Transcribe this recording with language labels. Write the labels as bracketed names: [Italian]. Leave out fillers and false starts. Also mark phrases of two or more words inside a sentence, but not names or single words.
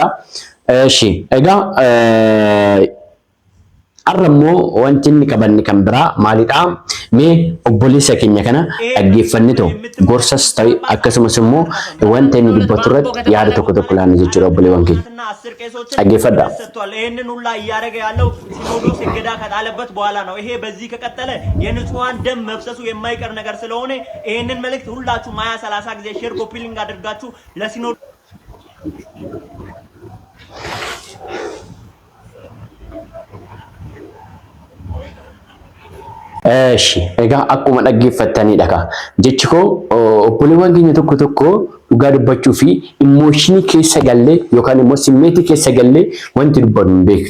[Oromo] Eshi egaa arrammoo wanti inni qabanne kan biraa maalidha? Mee obboleessa keenya kana dhaggeeffannito gorsas ta'e akkasumas immoo wanta inni dubbatu irratti yaada tokko tokko laanne jechuudha obboleewwan keenya. Dhaggeeffadha. [Amharic] ይሄንን ሁላ እያደረገ ያለው ሲኖዶስ እገዳ ከጣለበት በኋላ ነው። ይሄ በዚህ ከቀጠለ የንጹሃን ደም መፍሰሱ የማይቀር ነገር ስለሆነ ይሄንን መልእክት ሁላችሁ 20-30 ጊዜ [English] share copy link [Amharic] አድርጋችሁ ለሲኖዶስ [Oromo] Eshi egaa akkuma dhaggeeffattanii dhaka jechi koo obboleewwan keenya tokko tokko dhugaa dubbachuu fi imooshini keessa gallee yookaan immoo simmeetii keessa gallee wanti dubbatu hin beeknu.